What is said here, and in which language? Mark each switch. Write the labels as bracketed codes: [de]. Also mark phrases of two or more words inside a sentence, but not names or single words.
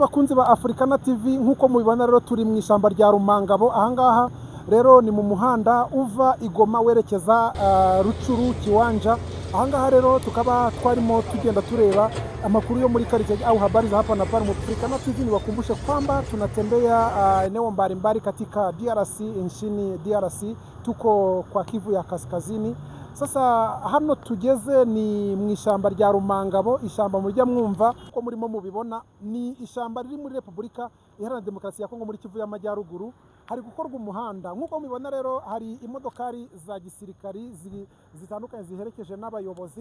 [rw] Bakunzi ba Africana TV nkuko mubibona rero turi mu ishyamba rya Rumangabo. Ahangaha rero ni mu muhanda uva Igoma werekeza Rucuru Kiwanja. Ahangaha rero tukaba twarimo tugenda tureba amakuru yo muri quartier [sw] au habari za hapa na pale. Africana TV ni wakumbushe kwamba tunatembea eneo mbalimbali katika DRC, nchini DRC. Tuko kwa Kivu ya Kaskazini. [rw] Sasa hano tugeze ni mu ishyamba rya Rumangabo. Ishyamba murya mwumva ko murimo mubibona ni ishyamba riri muri Repubulika Iharanira Demokarasi ya Kongo muri Kivu y'Amajyaruguru. Hari gukorwa umuhanda nkuko mubibona rero, hari imodokari za gisirikari zitandukanye ziherekeje n'abayobozi.